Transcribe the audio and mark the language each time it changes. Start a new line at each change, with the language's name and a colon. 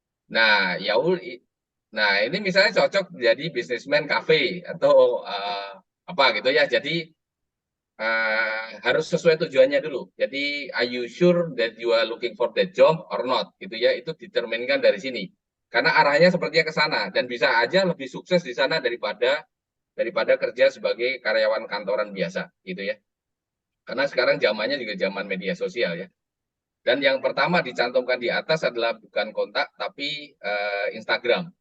Indonesian: Nah, ini misalnya cocok jadi businessman cafe atau apa gitu ya. Jadi harus sesuai tujuannya dulu. Jadi,
English: are you sure that you are looking for that job or not?
Indonesian: Gitu ya, itu determinkan dari sini. Karena arahnya sepertinya ke sana dan bisa aja lebih sukses di sana daripada kerja sebagai karyawan kantoran biasa, gitu ya. Karena sekarang zamannya juga zaman media sosial ya. Dan yang pertama dicantumkan di atas adalah bukan kontak tapi Instagram.